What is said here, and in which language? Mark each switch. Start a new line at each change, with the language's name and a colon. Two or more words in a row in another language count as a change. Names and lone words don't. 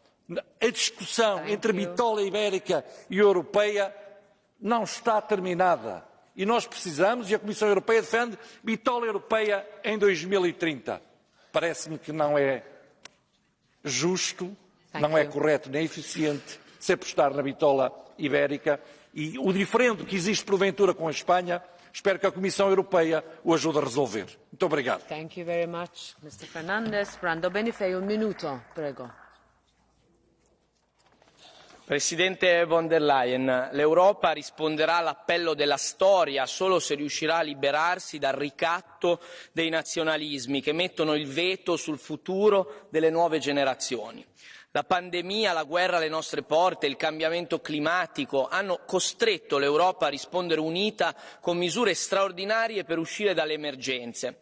Portuguese: A discussão entre bitola ibérica e europeia não está terminada e nós precisamos, e a Comissão Europeia defende, bitola europeia em 2030. Parece-me que não é justo, não é correto nem eficiente se apostar na bitola ibérica e o diferendo que existe porventura com a Espanha. Espero que a Comissão Europeia o ajude a resolver. Muito obrigado.
English: Thank you very much, Mr. Fernandes.
Italian: Brando Benifei, 1 minuto, prego. Presidente von der Leyen, l'Europa risponderà all'appello della storia solo se riuscirà a liberarsi dal ricatto dei nazionalismi che mettono il veto sul futuro delle nuove generazioni. La pandemia, la guerra alle nostre porte, il cambiamento climatico hanno costretto l'Europa a rispondere unita con misure straordinarie per uscire dalle emergenze.